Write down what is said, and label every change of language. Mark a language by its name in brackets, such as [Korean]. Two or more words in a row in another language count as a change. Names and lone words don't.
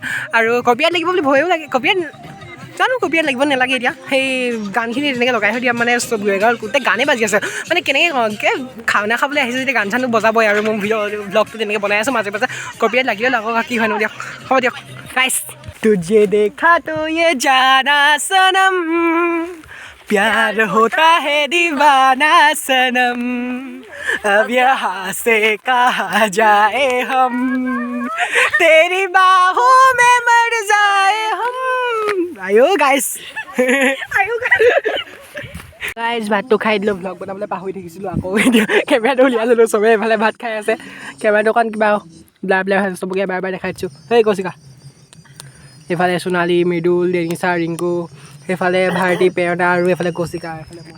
[Assamese] আৰু কপিয়াত লাগিব বুলি ভয়ো লাগে, কপিয়াত জানো কপিয়াত লাগিব নালাগে। এতিয়া সেই গানখিনি তেনেকৈ লগাই থৈ দিয়া মানে চব গোটেই গানেই বাজি আছে, মানে কেনেকৈ খানা খাবলৈ আহিছে যেতিয়া গান চানো বজাবই। আৰু মই ব্লগটো তেনেকৈ বনাই আছোঁ, মাজে মাজে কপিয়াত লাগিলে লাগক, কি হয়নো দিয়ক, হ'ব দিয়ক গাইছ। [Hindi] तुझे देखा तो ये जाना सनम, प्यार होता है दीवाना सनम, अब यहाँ से कहाँ जाए हम, तेरी बाहों में मर जाए हम। [Assamese] आयो गाइस গাইজ ভাতটো খাই দিলোঁ, ভ্লগ বনাবলৈ পাহৰি থাকিছিলোঁ। আকৌ এতিয়া কেমেৰাটো উলিয়াই ল'লোঁ, চবেই এফালে ভাত খাই আছে, কেমেৰাটো অকণ কিবা ব্লাৰ ব্লাৰ হৈ আছে, চবকে এবাৰ এবাৰ দেখাই দিছোঁ। সেই কৌশিকা, এইফালে সোণালী, মৃদুল, ডেনিছা, ৰিংকু, সেইফালে ভাৰতী, প্ৰেৰণা, আৰু এইফালে কৌশিকা, এইফালে মই।